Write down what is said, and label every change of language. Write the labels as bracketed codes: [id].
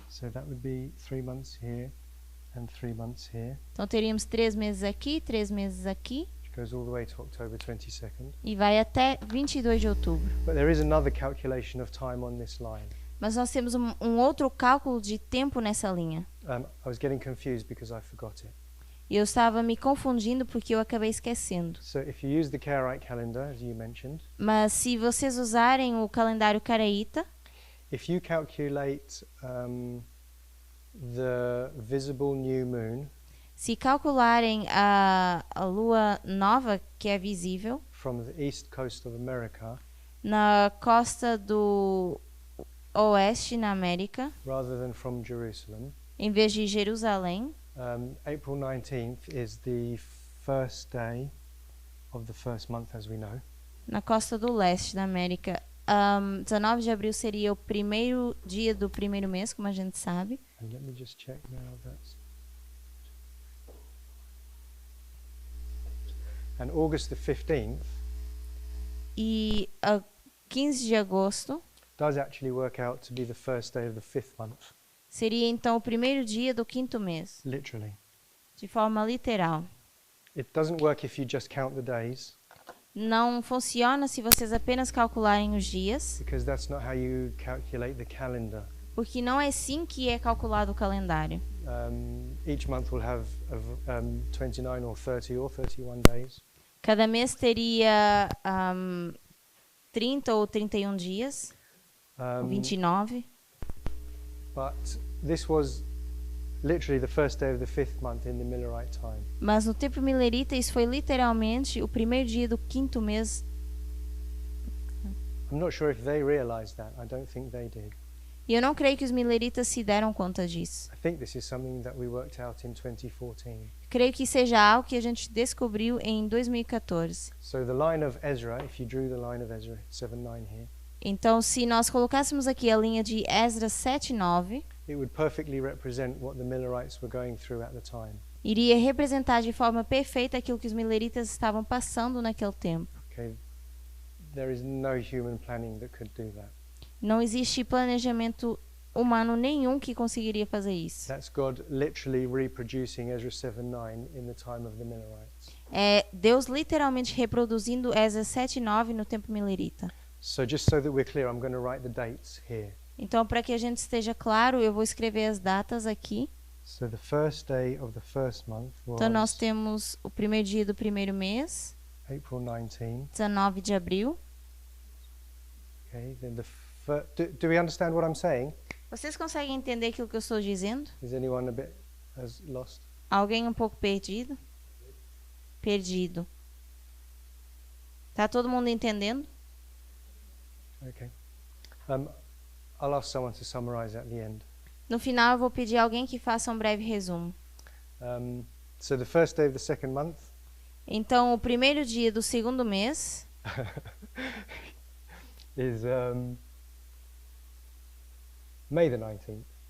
[en] So that would be 3 months here and 3 months here, [pt] Então, teríamos 3 meses aqui, 3 meses aqui. [en] which goes all the way to October 22nd. [pt] E vai até 22 de outubro. [en] But there is another calculation of time on this line. [pt] Mas nós temos um outro cálculo de tempo nessa linha. [en] I was getting confused because I forgot it. [pt] E eu estava me confundindo porque eu acabei esquecendo. [en] So if you use the Karaite calendar, as you mentioned, [pt] Mas se vocês usarem o calendário caraíta, [en] if you calculate the visible new moon [pt] se calcularem a lua nova, que é visível, [en] from the east coast of America, [pt] na costa do oeste na América, [en] rather than from Jerusalem, [pt] em vez de Jerusalém, [en] April 19th is the first day of the first month, as we know. [pt] na costa do leste da América, 19 de abril seria o primeiro dia do primeiro mês, como a gente sabe. [en] And let me just check now that's. And August the 15th [pt] E 15 de agosto [en] does actually work out to be the first day of the 5th month, [pt] seria então o primeiro dia do 5º mês, [en] literally. [pt] de forma literal. [en] It doesn't work if you just count the days, [pt] Não funciona se vocês apenas calcularem os dias, [en] because that's not how you calculate the calendar. [pt] porque não é assim que é calculado o calendário. [en] Each month will have 29 or 30 or 31 days. [pt] Cada mês teria 30 ou 31 dias, ou 29. [en] But this was literally the first day of the 5th month in the Millerite time. [pt] Mas no tempo milerita isso foi literalmente o primeiro dia do 5º mês. [en] I'm not sure if they realized that. I don't think they did. [pt] E eu não creio que os mileritas se deram conta disso. [en] I think this is something that we worked out in 2014. [pt] Creio que seja algo que a gente descobriu em 2014. [en] So the line of Ezra, if you drew the line of Ezra, 7:9 here, [pt] Então, se nós colocássemos aqui a linha de Esdras 7:9, [en] it would perfectly represent what the Millerites were going through at the time. [pt] iria representar de forma perfeita aquilo que os mileritas estavam passando naquele tempo. [en] Okay, there is no human planning that could do that. [pt] Não existe planejamento humano nenhum que conseguiria fazer isso. [en] That's God literally reproducing Ezra 7:9 in the time of the Millerites. [pt] É Deus literalmente reproduzindo Esdras 7:9 no tempo milerita. [en] So just so that we're clear, I'm going to write the dates here. [pt] Então, para que a gente esteja claro, eu vou escrever as datas aqui. [en] So the first day of the first month [pt] Então, nós [en] was [pt] temos o primeiro dia do primeiro mês, [en] April 19. [pt] 19 de abril. [en] Okay, then do we understand what I'm saying? [pt] Vocês conseguem entender aquilo que eu estou dizendo? [en] Is anyone a bit lost? [pt] Alguém um pouco perdido? Perdido. Tá todo mundo entendendo? [en] Okay. I'll ask someone to summarize at the end. [pt] No final, eu vou pedir a alguém que faça um breve resumo. [en] So the first day of the second month [pt] Então, o primeiro dia do segundo mês [en] is May the 19th.